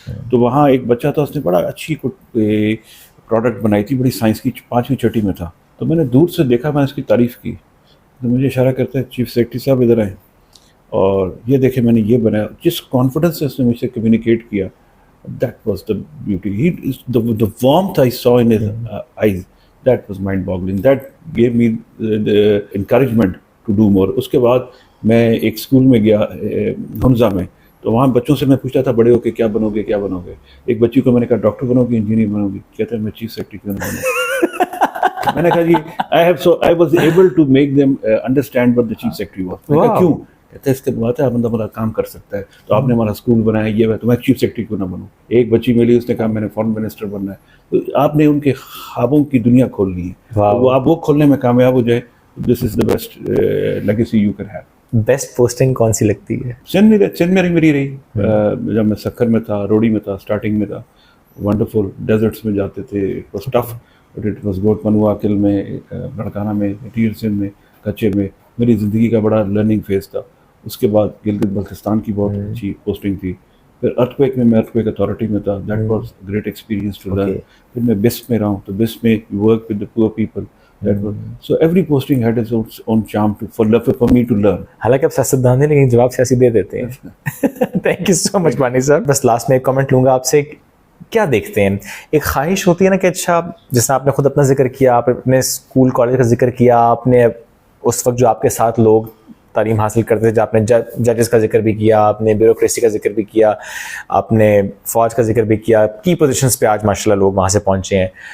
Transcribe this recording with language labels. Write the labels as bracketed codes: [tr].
[ur] تو وہاں ایک بچہ تھا, اس نے بڑا اچھی پروڈکٹ بنائی تھی, بڑی سائنس کی, 5ویں 6ٹھی میں تھا. تو میں نے دور سے دیکھا, میں اس کی تعریف کی, تو مجھے اشارہ کرتا ہے چیف سیکرٹری صاحب ادھر آئیں اور یہ دیکھیں میں نے یہ بنایا. جس کانفیڈنس سے اس نے مجھ سے کمیونیکیٹ کیا, [en] that was the beauty. The warmth I saw in his eyes, that was mind boggling. That gave me the encouragement to do more. [ur] اس کے بعد میں ایک اسکول میں گیا حمزہ میں, تو وہاں بچوں سے میں پوچھتا تھا بڑے ہو کے کیا بنو گے کیا بنو گے. ایک بچی کو میں نے کہا ڈاکٹر بنو گی انجینئر بنو گی, کہتا ہے میں چیف سیکرٹری کیوں نہ بنوں. میں نے کہا جی [en] I was able to make them understand what the chief secretary was. [ur] میں کہا کیوں؟ کہتے ہیں اس کے بعد ہے بندہ ہمارا کام کر سکتا ہے, تو آپ نے ہمارا اسکول بنایا یہ ہے, تو میں چیف سیکرٹری کیوں نہ بنوں. ایک بچی ملی, اس نے کہا میں نے فارن منسٹر بننا ہے. تو آپ نے ان کے خوابوں کی دنیا کھولنی ہے, وہ آپ وہ کھولنے میں کامیاب ہو جائے. [en] This is the best legacy you can have. [ur] Best posting کون سی لگتی ہے؟ سندھ میں میری رہی. جب میں سکھر میں تھا, روڑی میں تھا, اسٹارٹنگ میں تھا, ونڈرفل. ڈیزرٹس میں جاتے تھے, [en] It was tough but it was good. [ur] پنوا کل میں, بڑکانہ میں, ٹیر سندھ میں, کچے میں میری زندگی کا بڑا لرننگ فیز تھا. اس کے بعد گلگت بلتستان کی بہت اچھی پوسٹنگ تھی. پھر ارتھ میں ارتھ اتھارٹی میں تھا, [en] That was great experience to learn. [ur] پھر میں بسٹ میں رہا ہوں, تو بسٹ میں [en] Work with the poor people. So every posting had its own charm for me to learn. [ur] حالانکہ آپ سیاستدان ہیں لیکن جواب سیاسی دے دیتے ہیں. تھینک یو سو مچ بانی صاحب. بس لاسٹ میں ایک کامنٹ لوں گا آپ سے, کیا دیکھتے ہیں ایک خواہش ہوتی ہے نا کہ اچھا جس آپ نے خود اپنا ذکر کیا, آپ اپنے اسکول کالج کا ذکر کیا, آپ نے اس وقت جو آپ کے ساتھ لوگ تعلیم حاصل کرتے تھے, آپ نے ججز کا ذکر بھی کیا, آپ نے بیوروکریسی کا ذکر بھی کیا, آپ نے فوج کا ذکر بھی کیا, کی پوزیشنز پہ آج ماشاء اللہ لوگ وہاں سے پہنچے ہیں.